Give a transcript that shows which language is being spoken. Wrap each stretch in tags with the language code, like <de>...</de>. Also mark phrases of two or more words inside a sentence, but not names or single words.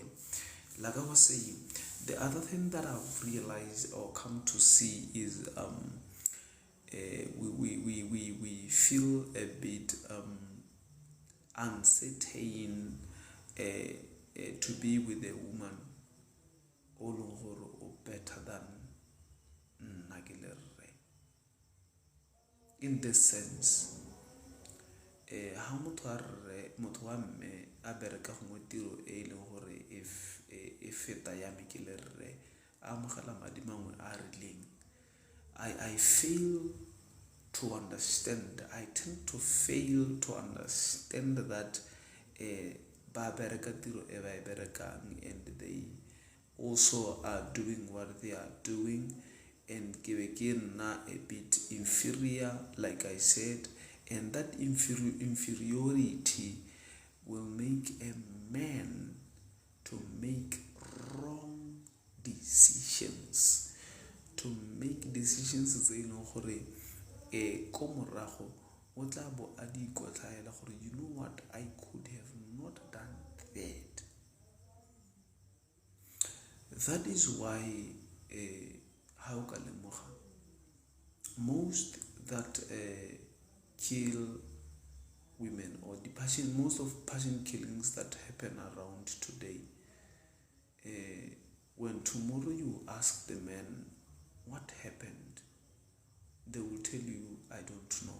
<en>Like I was saying, the other thing that I've realized or come to see is we feel a bit uncertain to be with a woman or better than Nagilere. In this sense,</en> <tn>ha motho wa mme a bereka gongwe tiro e leng gore e feta ya me ke le rre a amogela madi mangwe a rileng,</tn> <en>I fail to understand. I tend to fail to understand that</en> <tn>ba bereka tiro e ba e berekang,</tn> <en>and they also are doing what they are doing, and</en> <tn>ke be ke nna</tn> <en>a bit inferior, like I said, and that inferiority will make a man to make wrong decisions, to make decisions</en> <tn>tse e leng gore ko morago o tla bo a di ikotlaela gore</tn> <en>you know what, I could have not done that. That is why</en> <tn>ha o ka lemoga</tn> <en>most that kill women, or most of passion killings that happen around today, when tomorrow you ask the man what happened, they will tell you, I don't know.</en>